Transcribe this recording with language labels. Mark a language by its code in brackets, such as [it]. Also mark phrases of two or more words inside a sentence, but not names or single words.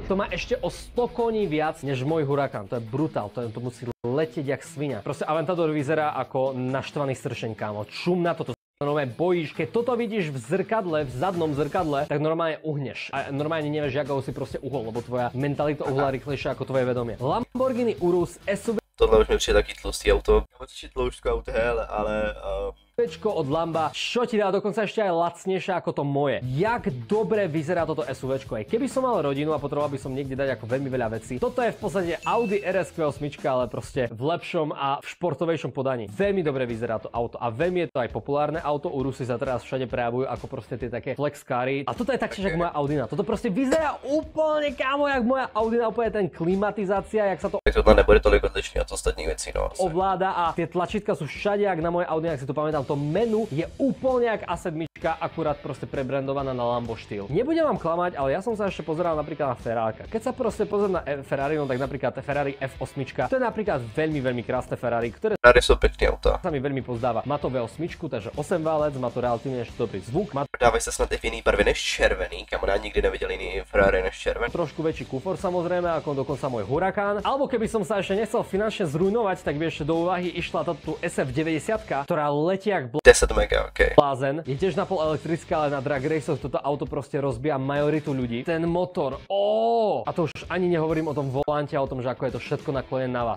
[sk] To má ešte o 100 koní viac než môj Huracán. To je brutál, to musí letieť jak svinia. Proste Aventador vyzerá ako naštvaný sršeň, kámo. Čum na toto. Normálne bojíš, keď toto vidíš v zrkadle, v zadnom zrkadle, tak normálne uhneš. A normálne nevieš, ako si proste uhol, lebo tvoja mentalita uhla rýchlejšia ako tvoje vedomie. Lamborghini Urus SUV [cs] Tohle už mi přijde taky tlustý auto. Určitě tloušťko auto, hele, ale [sk] SUVčko od Lamba, čo ti dá dokonca ešte aj lacnejšie ako to moje. Jak dobre vyzerá toto SUVčko. Aj keby som mal rodinu a potreboval by som niekde dať ako veľmi veľa vecí. Toto je v podstate Audi RS8, ale proste v lepšom a v športovejšom podaní. Veľmi dobre vyzerá to auto a veľmi je to aj populárne auto. Urusy sa teraz všade prejavujú ako proste tie také flexkáry. A toto je taktiež ako moja Audina. Toto proste vyzerá úplne kámo jak moja Audina, úplne ten klimatizácia, jak sa to [cs] tohle nebude tolik odlišný od ostatních věcí, no. [sk] ovláda a tie tlačítka sú všade jak na moje Audi, ak si to pamätám. to menu je úplne jak A7, akurát proste prebrandovaná na Lambo štýl. Nebudem vám klamať, ale ja som sa ešte pozeral napríklad na Ferrari. Keď sa proste pozriem na Ferrari, no tak napríklad Ferrari F8, to je napríklad veľmi krásne Ferrari, ktoré Ferrari sú pekné auta. sa mi veľmi pozdáva. Má to V8, takže 8 válec, má to relatívne ešte dobrý zvuk, má [cs] Dávají se snad i v jiný barvě než červený, kamarád nikdy neviděl jiný Ferrari než červený. [sk] trošku väčší kufor samozrejme, ako dokonca môj Huracán. Alebo keby som sa ešte nechcel finančne zrujnovať, tak by ešte do úvahy išla táto SF90, ktorá letí jak [cs] 10 mega, ok. [sk] blázen. Je tiež napol elektrická, ale na drag raceoch toto auto proste rozbíja majoritu ľudí. Ten motor, a to už ani nehovorím o tom volante a o tom, že ako je to všetko naklonené na vás.